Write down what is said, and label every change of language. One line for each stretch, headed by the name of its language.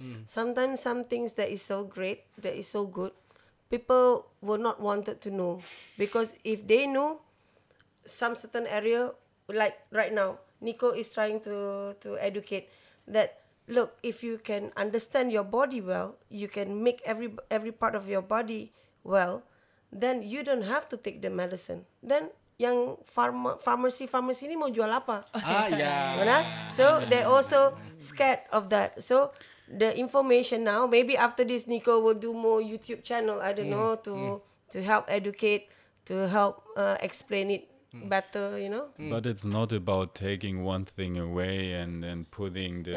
English: Sometimes some things that is so great, that is so good, people will not wanted to know because if they know some certain area, like right now Nico is trying to educate that look, if you can understand your body well, you can make every part of your body well, then you don't have to take the medicine.
Indonesian: Then yang pharmacy ini mau jual apa? Ya. Benar?
English: So they also scared of that. So the information now, maybe after this Nico will do more YouTube channel, I don't know, to help educate, to help explain it better, you know. But it's not about taking one thing away and putting the